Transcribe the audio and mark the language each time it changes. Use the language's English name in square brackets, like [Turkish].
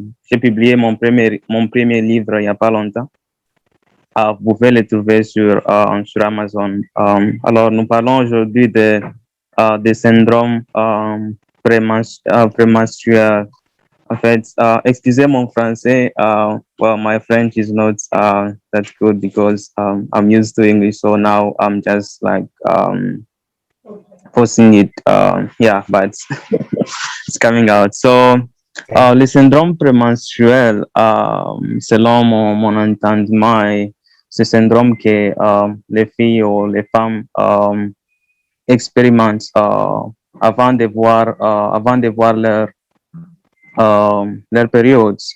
[French] J'ai publié mon premier livre il n'y a pas longtemps. Vous pouvez le trouver sur Amazon. Alors, nous parlons aujourd'hui des syndromes prémenstruels. En fait, excusez mon français. [English] Well, my French is not that good because I'm used to English, so now I'm just like forcing it. Yeah, but it's coming out. [French] So, le syndrome prémenstruel, selon mon entendement, ce syndrome que les filles ou les femmes expérimentent avant de voir leur période.